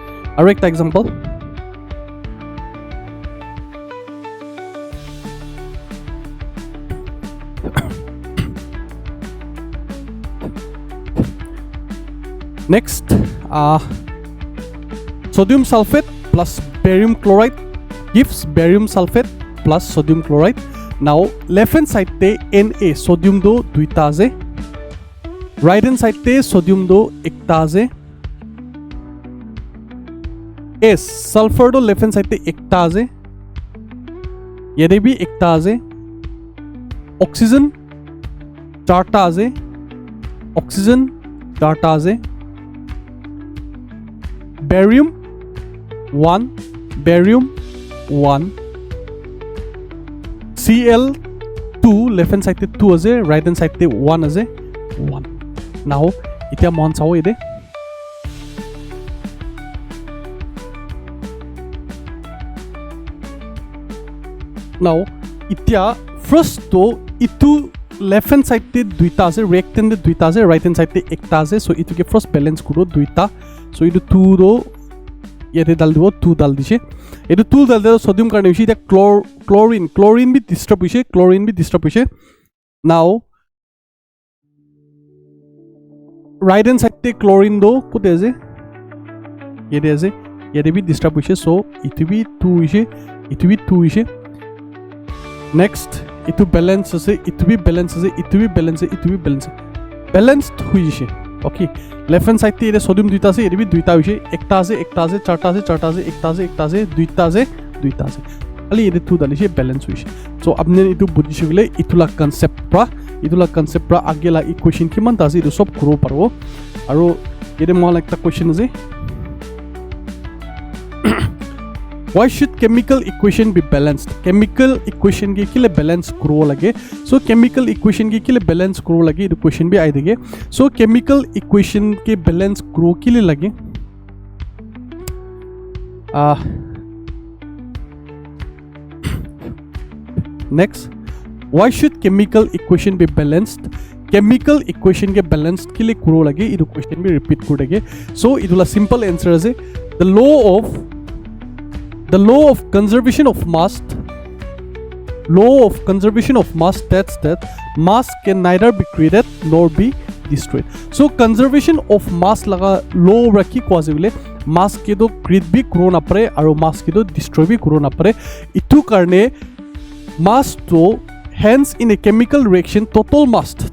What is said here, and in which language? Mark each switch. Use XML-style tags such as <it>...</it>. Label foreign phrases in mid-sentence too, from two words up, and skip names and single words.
<nag>Aru ekta example</nag> <en>next sodium sulfate plus barium chloride gives barium sulfate plus sodium chloride.</en> <nag>Now</nag> <en>left hand side</en> <nag>te Na sodium do duita ase,</nag> <en>right hand side</en> <nag>te sodium do ekta ase, S sulfur do</nag> <en>left hand side</en> <nag>te ekta ase, yede bhi ekta ase, oxygen charta ase, oxygen charta ase, barium 1 barium 1 Cl2</nag> <en>left hand side</en> <nag>te 2 ase,</nag> <en>right hand side</en> <nag>te 1 ase 1. Now itia mon sao ide now itia first to itu</nag> <en>left hand side</en> <nag>te duita ase, reactant te duita ase,</nag> <en>right hand side</en> <nag>te ekta ase, so itu ke</nag> <en>first balance</en> <nag>kuro duita, so itu 2 do yete dal dibo 2 dal dishe, etu 2 dal de sodium karone hoise eta chlorine bhi disturb hoise, now</nag> <en>right hand side</en> <nag>te chlorine do kote ase yete bhi disturb hoise, so itu bhi 2 hoise, next itu balance ase, itu bhi balance ase, itu bhi balance ase, itu bhi</nag> <en>balance balanced</en> <nag>hoise. Okay,</nag> <en>left hand side</en> <nag>te ere sodium duita ase, ere bhi duita hoise, ekta ase charta ase, ekta ase duita ase ali ere 2 dalishe balance hoise. So apne itu budhishe gole itula concept pra agela equation kiman ta ase itu sob kuro parbo. Aru ere mon ekta question ase,</nag> <en>why should chemical equation be balanced? Chemical equation</en> <nag>ke kile balance kuro lage, so</nag> <en>chemical equation</en> <nag>ke kile balance kuro lage itu question bhi aa dege.</nag> <en>So chemical equation ke balance</en> <nag>kuro kile lage</nag> <en>next, why should chemical equation be balanced? Chemical equation</en> <nag>ke balanced kile kuro lage itu question bhi repeat kuro lage.</nag> <en>So itula simple answer ase, the law of conservation of mass states that mass can neither be created nor be destroyed.</en> <nag>So</nag> <en>conservation of mass</en> <nag>laga law rakhi ko ase bole mass ke do create bhi kuro na pare aru mass ke do destroy bhi kuro na pare, itu karne</nag> <en>mass to hence in a chemical reaction total mass</en>